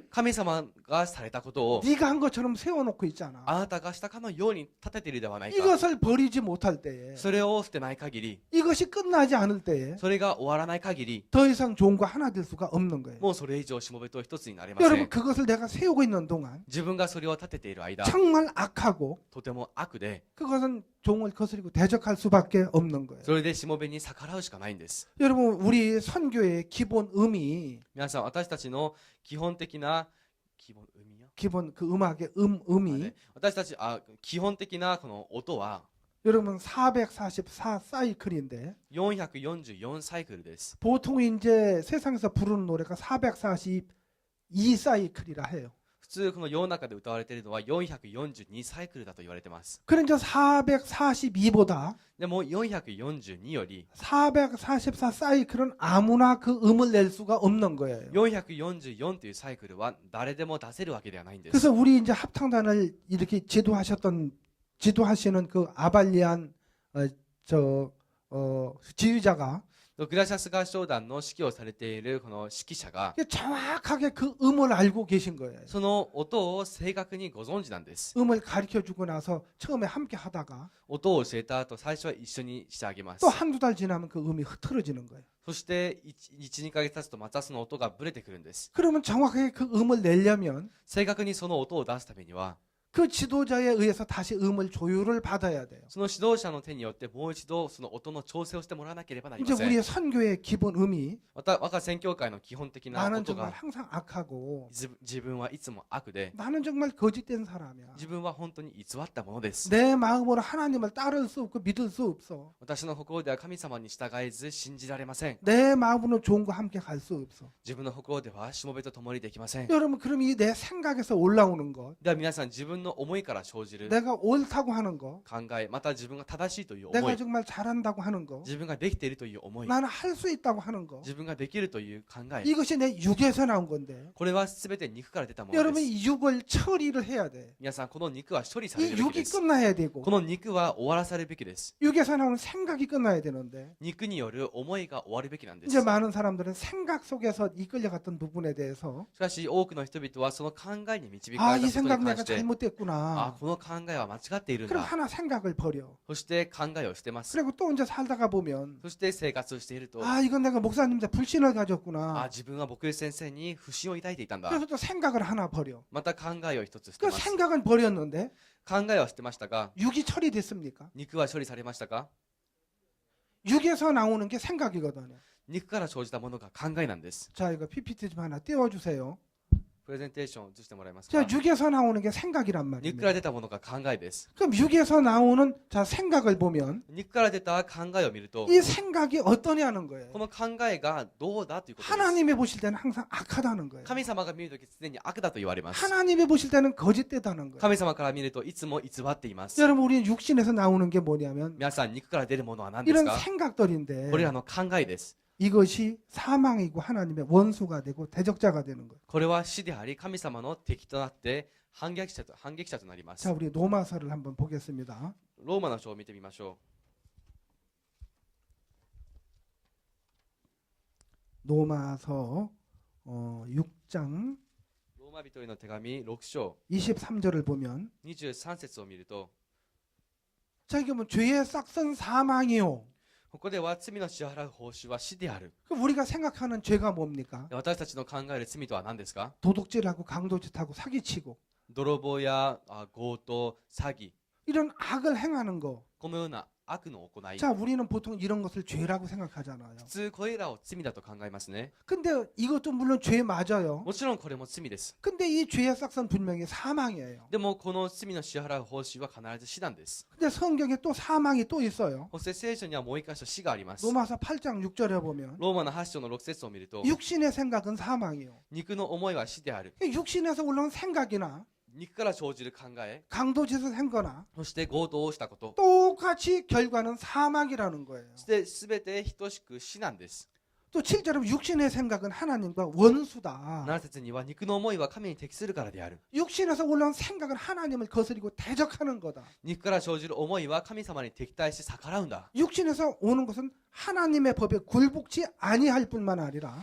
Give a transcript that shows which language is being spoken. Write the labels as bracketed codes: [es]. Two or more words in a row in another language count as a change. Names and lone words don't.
[ja] 神様がされたことを [ko] 네가 한 것처럼 세워놓고 있잖아. [ja] あなたがしたかのように立てているではないか。 [ko] 이것을 버리지 못할 때에 [ja] それを捨てない限り、 [ko] 이것이 끝나지 않을 때에 [ja] それが終わらない限り、 [ko] 더 이상 종과 하나 될 수가 없는 거예요. [ja] もうそれ以上しもべと一つになれませ [ko] 여러분 [ja] ん。 [ko] 그것을 내가 세우고 있는 동안 [ja] 自分がそれを立てている間、 [ko] 정말 악하고 [ja] とても悪で、 [ko] 그것은 종을 거스리고 대적할 수밖에 없는 거예요. [ja] それでしもべに逆らうしかないんです。 [ko] 여러분 우리 선교의 기본 의미 [ja] 皆さん、私たちの基本的な [ko] 기본 그 음악의 의미 [ja] 私たち基本的なこの音は [ko] 여러분 444 사이클인데 [ja] 444 サイクルです。 [ko] 보통 이제 세상에서 부르는 노래가 442 사이클이라 해요. [ja] 普普通この世の中で歌われているのは442サイクルだと言われてます。 [ko] 그런데 442보다 [ja] でも442より [ko] 444 사이클은 아무나 그 음을 낼 수가 없는 거예요. [ja] 444というサイクルは誰でも出せるわけではないんです。 [ko] 그래서 우리 이제 합창단을 이렇게 지도하시는 그 아발리안 지휘자가 [ja] グラシャス合唱団の指揮をされているこの指揮者が [ko] 정확하게 그 음을 알고 계신 거예요. [ja] その音を正確にご存知なんです。 [ko] 음을 가르쳐 주고 나서 처음에 함께 하다가 [ja] 音を教えた後、最初は一緒にしてあげます。 [ko] 또 한두 달 지나면 그 음이 흐트러지는 거예요. [ja] そして1、2ヶ月経つとまたその音がブレてくるんです。 [ko] 그러면 정확하게 그 음을 내려면 [ja] 正確にその音を出すためには [ko] 그 지도자에 의해서 다시 음을 조율을 받아야 돼요. [ja] その指導者の手によってもう一度その音の調整をしてもらわなければなり [ko] 이제 [ja] ません。 [ko] 우리의 선교의 기본 음이 [ja] 我が宣教会の基本的な [ko] 나는 [ja] 音 [ko] 정말 [ja] が [ko] 항상 악하고 [ja] 自分はいつも悪で [ko] 나는 정말 거짓된 사람이야. [ja] 自分は本当に偽ったものです。 [ko] 내 마음으로 하나님을 따를 수 없고 믿을 수 없어. [ja] 私の心では神様に従えず信じられません。 [ko] 내 마음으로 좋은과 함께 갈 수 없어. [ja] 自分の心ではしもべと共にできません。 [ko] 여러분 그럼 이 내 생각에서 올라오는 것, [ja] では皆さん自分の思いから生じる [ko] 내가 옳다고 하는 것, [ja] 考え、また自分が正しいという思 [ko] 내가 [ja] い、 [ko] 정말 잘한다고 하는 것, [ja] 自分ができているという思い、 [ko] 나는 할 수 있다고 하는 것, [ja] 自分ができるという考え、 [ko] 이것이 내 육에서 나온 건데 [ja] これは全て肉から出たもの [ko] 여러분 [ja] です。 [ko] 이 육을 처리를 해야 돼. [ja] 皆さんこの肉は処理され [ko] 이 [ja] るべき [ko] 육이 [ja] です。 [ko] 끝나야 되고 [ja] この肉は終わらされるべきです。 [ko] 육에서 나오는 생각이 끝나야 되는데 [ja] 肉による思いが終わるべきなんです。 [ko] 이제 많은 사람들은 생각 속에서 이끌려갔던 부분에 대해서 [ja] しかし多くの人々はその考えに導か 아 れた [ko] 이 [ja] ことに [ko] 생각 [ja] 関 [ko] 내가 [ja] して、あ、 [ko] 잘못됐구나. [ja] この考えは間違っているん [ko] 그럼 [ja] だ。 [ko] 하나 생각을 버려. [ja] そして考えを捨てます。 [ko] 그리고 또 이제 살다가 보면 [ja] そして生活をしていると、 [ko] 아 이건 내가 목사님한테 불신을 あ、 가졌구나. [ja] 自分は牧師先生に不信を抱いていたんだ。 [ko] 그래서 또 생각을 하나 버려. [ja] また考えを一つ捨て [ko] 그 [ja] ます。 [ko] 생각은 버렸는데 [ja] 考えは捨てましたが、 [ko] 육이 처리됐습니까? [ja] 肉は処理されましたか？ [ko] 육에서 나오는 게 생각이거든요. [ja] 肉から生じたものが考えなんです。 [ko] 자 이거 PPT 좀 하나 띄워주세요. [ja] プレゼンテーションを映してもらえます [ko] 자 [ja] か？ [ko] 육에서 나오는 게 생각이란 [ja] 肉か [ko] 말입니다. [ja] ら出たものが考えです。 [ko] 그럼 육에서 나오는 자 생각을 보면 [ja] 肉から出た考えを見ると、 [ko] 이 생각이 어떠냐는 거예요. [ja] この考えがどうだということです。 [ko] 하나님이 보실 때는 항상 악하다는 거예요. [ja] 神様が見るとき常に悪だと言われます。 [ko] 하나님이 보실 때는 거짓되다는 거예요. [ja] 神様から見るといつも偽っています。 [ko] 여러분 우리는 육신에서 나오는 게 뭐냐면 [ja] 皆さん、肉から出るものは何です [ko] 이런 [ja] か？ [ko] 생각들인데 [ja] これらの考えです。 [ko] 이것이 사망이고 하나님의 원수가 되고 대적자가 되는 거예요. [ja] これは死であり神様の敵となって反撃者となります。 [ko] 자 우리 로마서를 한번 보겠습니다. [ja] ローマの書を見てみましょ [ko] 로마서 6장 [ja] う。ローマ人への手紙6章 [ko] 23절을 보면 [ja] 23 節を見ると、 [ko] 자 이게 뭐 죄의 싹선 사망이요. [ja] ここでは罪の支払う報酬は死である。 [ko] 그럼 우리가 생각하는 죄가 뭡니까? [ja] 私たちの考える罪とは何ですか？ [ko] 도둑질하고 강도짓하고 사기치고 [ja] 泥棒や強盗、詐欺、 [ko] 이런 악을 행하는 거. [ja] このような悪の行い。 [ko] 자 우리는 보통 이런 것을 죄라고 생각하잖아요. [ja] 普通これらを罪だと考えますね。 [ko] 근데 이것도 물론 죄 맞아요. [ja] もちろんこれも罪です。 [ko] 근데 이 죄의 싹선 분명히 사망이에요. [ja] でもこの罪の支払う報酬は必ず死なんです。 [ko] 근데 성경에 또 사망이 또 있어요. [ja] そして聖書にはもう一箇所死があります。 [ko] 로마서 8장 6절에 보면 [ja] ローマの8章の6節を見ると、 [ko] 육신의 생각은 사망이요. [ja] 肉の思いは死である。 [ko] 육신에서 올라온 생각이나 [ja] 肉から生じる考え、 [ko] 강도짓을 한 거나 [ja] そして強盗をしたこと、 [ko] 똑같이 결과는 사망이라는 거예요. [ja] そして全て等しく死なんです。 [ko] 또 7절에 육신의 생각은 하나님과 원수다. [ja] 7 節には肉の思いは神に適するからである。 [ko] 육신에서 올라온 생각은 하나님을 거스리고 대적하는 거다. [ja] 肉から生じる思いは神様に敵対して逆らうんだ。 [ko] 육신에서 오는 것은 하나님의 법에 굴복치 아니할 뿐만 아니라